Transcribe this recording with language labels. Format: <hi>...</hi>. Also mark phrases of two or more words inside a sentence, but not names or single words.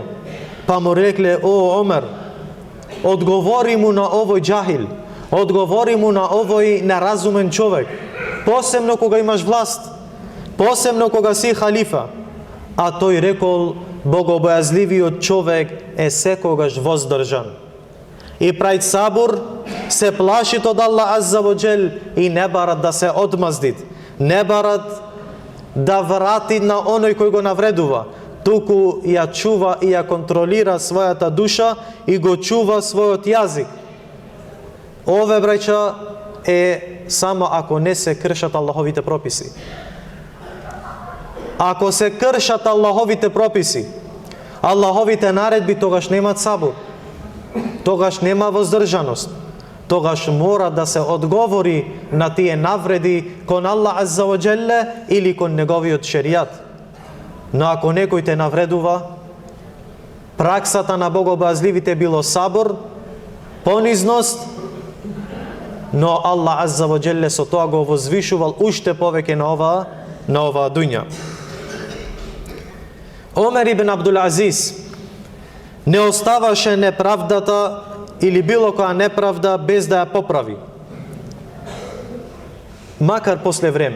<mk>Па му рекле: "О, Омер, одговори му на овој џахил, одговори му на овој неразумен човек, посебно кога имаш власт, посебно кога си халифа." А тој рекол: "Богобојазливиот човек е секогаш воздржан и прави сабур, се плашит од Аллах</mk> <ar>عز وجل</ar> <mk>и не барат да се одмаздит, не барат да врати на оној кој го навредува, туку ја чува и ја контролира својата душа и го чува својот јазик." Ове, браќа, е само ако не се кршат Аллаховите прописи. Ако се кршат Аллаховите прописи, Аллаховите наредби, тогаш немат сабур, тогаш нема воздржаност, тогаш мора да се одговори на тие навреди кон Аллах</mk> <ar>عز وجل</ar> <mk>или кон неговиот шеријат. Но ако некој те навредува, праксата на богобојазливите било сабур, понизност, но Аллах</mk> <ar>عز وجل</ar> <mk>со тоа го возвишувал уште повеќе на оваа дуња. Омер ибн Абдул Азиз не оставаше неправдата или било која неправда без да ја поправи. Макар после време.</mk>